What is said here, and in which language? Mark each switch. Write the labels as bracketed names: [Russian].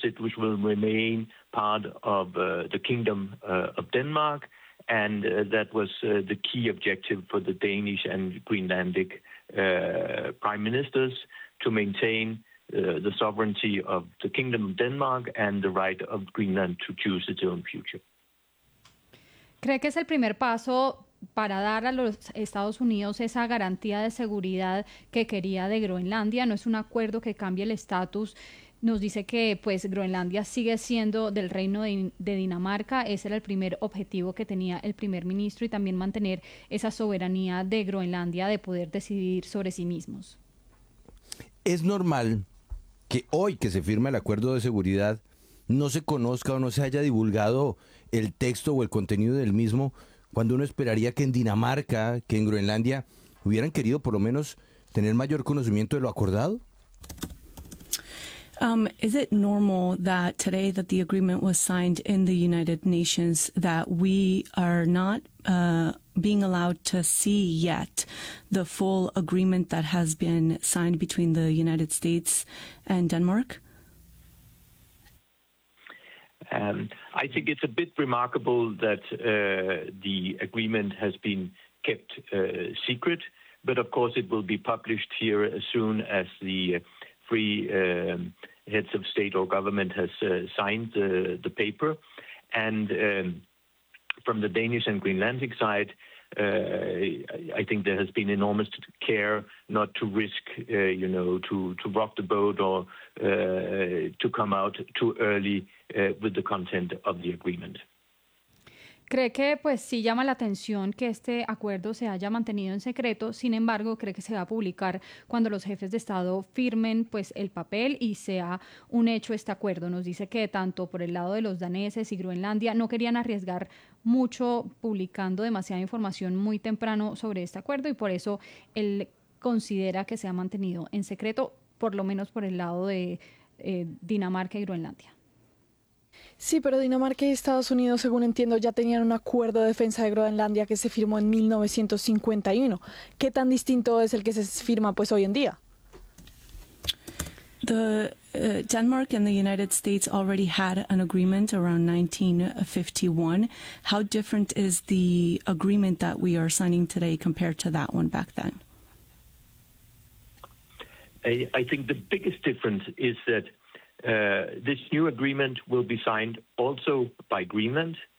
[English] It will remain part of the Kingdom of Denmark, and that was the key objective for the Danish and Greenlandic prime ministers, to maintain the sovereignty of the Kingdom of Denmark and the right of Greenland to choose its own future. [Spanish] ¿Cree que es el primer paso para dar a los Estados Unidos esa garantía de seguridad que quería de Groenlandia? ¿No es un acuerdo que cambie el estatus? Nos dice que pues Groenlandia sigue siendo del reino de Dinamarca. Ese era el primer objetivo que tenía el primer ministro, y también mantener esa soberanía de Groenlandia de poder decidir sobre sí mismos. ¿Es normal que hoy que se firma el acuerdo de seguridad no se conozca o no se haya divulgado el texto o el contenido del mismo, cuando uno esperaría que en Dinamarca, que en Groenlandia, hubieran querido por lo menos tener mayor conocimiento de lo acordado? [English] Is it normal that today that the agreement was signed in the United Nations that we are not being allowed to see yet the full agreement that has been signed between the United States and Denmark? I think it's a bit remarkable that the agreement has been kept secret, but of course it will be published here as soon as the three heads of state or government has signed the paper. And from the Danish and Greenlandic side, I think there has been enormous care not to risk, you know, to rock the boat or to come out too early with the content of the agreement. [Spanish] ¿Cree que pues sí llama la atención que este acuerdo se haya mantenido en secreto? Sin embargo, ¿cree que se va a publicar cuando los jefes de Estado firmen pues el papel y sea un hecho este acuerdo? Nos dice que tanto por el lado de los daneses y Groenlandia no querían arriesgar mucho publicando demasiada información muy temprano sobre este acuerdo, y por eso él considera que se ha mantenido en secreto, por lo menos por el lado de Dinamarca y Groenlandia. Sí, pero Dinamarca y Estados Unidos, según entiendo, ya tenían un acuerdo de defensa de Groenlandia que se firmó en 1951. ¿Qué tan distinto es el que se firma pues hoy en día? [English] The Denmark and the United States already had an agreement around 1951. How different is the agreement that we are signing today compared to that one back then? I think the biggest difference is that this new agreement will be signed also by Greenland.